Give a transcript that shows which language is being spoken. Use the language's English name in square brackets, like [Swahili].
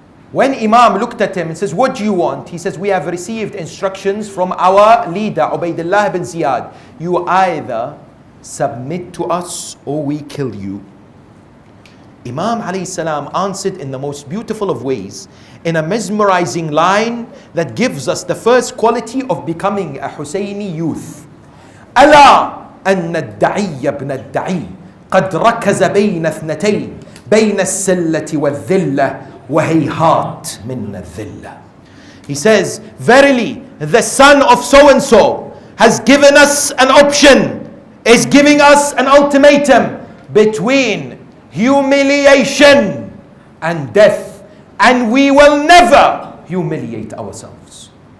[English] When Imam looked at him and says, what do you want? He says, we have received instructions from our leader, Ubaidullah ibn Ziyad. You either submit to us or we kill you. Imam alayhi salam answered in the most beautiful of ways, in a mesmerizing line that gives us the first quality of becoming a Hussaini youth. [Arabic] ألا أن الدعي ابن الدعي قد ركز بين اثنتين بين السلة والذلة وهيهات من الذلة. [English] He says, verily, the son of so-and-so has given us an option, is giving us an ultimatum between humiliation and death, and we will never humiliate ourselves.